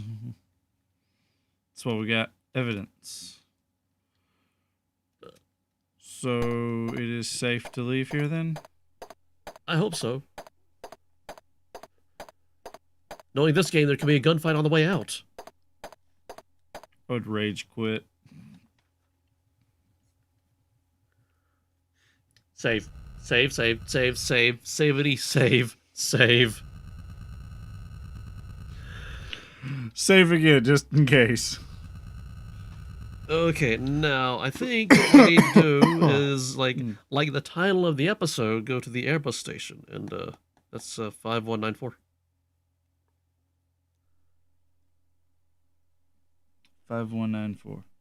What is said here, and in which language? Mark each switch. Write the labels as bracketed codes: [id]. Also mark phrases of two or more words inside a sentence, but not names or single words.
[en] That's what we got. Evidence. So it is safe to leave here then? I hope so. Knowing this game, there could be a gunfight on the way out. I would rage quit. Save. Save, save, save, save, savity, save, save. Save again, just in case. Okay, now, I think what we need to do is, like the title of the episode, go to the Airbus station, and, that's, 5194. 5194.